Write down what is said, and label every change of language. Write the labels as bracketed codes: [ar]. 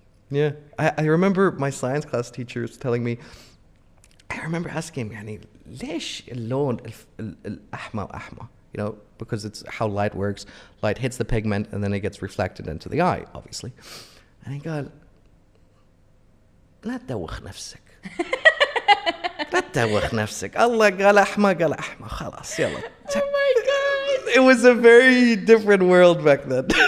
[en] Yeah, I remember my science class teachers telling me. I remember asking him, [ar] يعني ليش اللون الأحمر أحمر? [en] Because it's how light works. Light hits the pigment and then it gets reflected into the eye, obviously. And he [ar] قال لا تدوخ نفسك. لا تدوخ نفسك. الله قال أحمر قال أحمر خلاص يلا. [en] Oh my god. It was a very different world back then.